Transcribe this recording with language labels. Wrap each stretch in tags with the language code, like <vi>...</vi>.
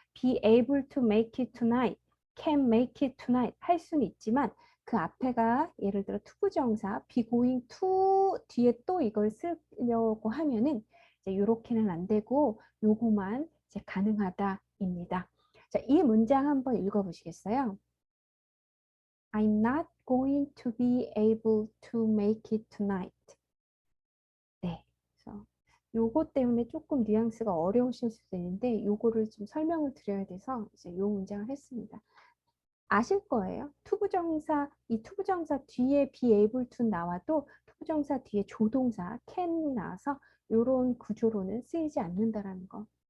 <en>be able to make it tonight,</en> <ko>can make it tonight 할 수는 있지만 그 앞에가 예를 들어 투부정사 be going to 뒤에 또 이걸 쓰려고 하면은 이제 요렇게는 안 되고 요거만 이제 가능하다입니다. 자, 이 문장 한번 읽어보시겠어요?</ko> <en>I'm not going to be able to make it tonight.</en> <ko>네. 그래서 요거 때문에 조금 뉘앙스가 어려우실 수도 있는데 요거를 좀 설명을 드려야 돼서 이제 요 문장을 했습니다. 아실 거예요. 투부정사, 이 투부정사 뒤에 be able to 나와도 투부정사 뒤에 조동사 can이 나와서 요런 구조로는 쓰이지 않는다라는 거.</ko>